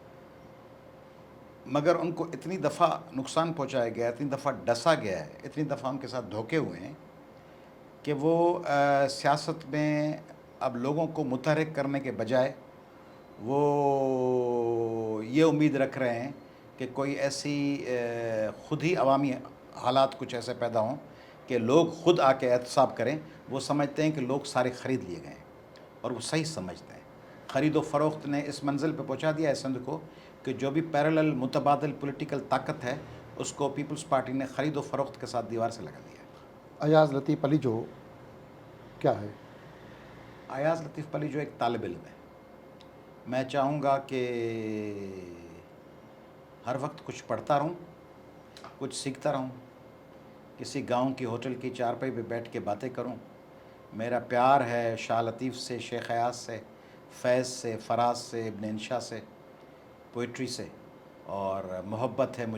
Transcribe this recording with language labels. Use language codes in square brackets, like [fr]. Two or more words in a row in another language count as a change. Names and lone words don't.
[ur] مگر ان کو اتنی دفعہ نقصان پہنچایا گیا، اتنی دفعہ ڈسا گیا ہے، اتنی دفعہ ان کے ساتھ دھوکے ہوئے ہیں کہ وہ سیاست میں اب لوگوں کو متحرک کرنے کے بجائے وہ یہ امید رکھ رہے ہیں کہ کوئی ایسی خود ہی عوامی حالات کچھ ایسے پیدا ہوں کہ لوگ خود آکے احتساب کریں. وہ سمجھتے ہیں کہ لوگ سارے خرید لیے گئے ہیں اور وہ صحیح سمجھتے ہیں. خرید و فروخت نے اس منزل پہ پہنچا دیا ہے سندھ کو کہ جو بھی پیرلل متبادل پولیٹیکل طاقت ہے اس کو پیپلز پارٹی نے خرید و فروخت کے ساتھ دیوار سے لگا دیا ہے. ایاز لطیف علی جو کیا ہے? ایاز لطیف علی جو ایک طالب علم ہے، میں چاہوں گا کہ ہر وقت کچھ پڑھتا رہوں، کچھ سیکھتا رہوں، کسی گاؤں کی ہوٹل کی چارپائی پہ بیٹھ کے باتیں کروں. میرا پیار ہے شاہ لطیف سے، شیخ ایاز سے، فیض سے، فراز سے، ابن انشا سے، پوئٹری سے، اور محبت ہے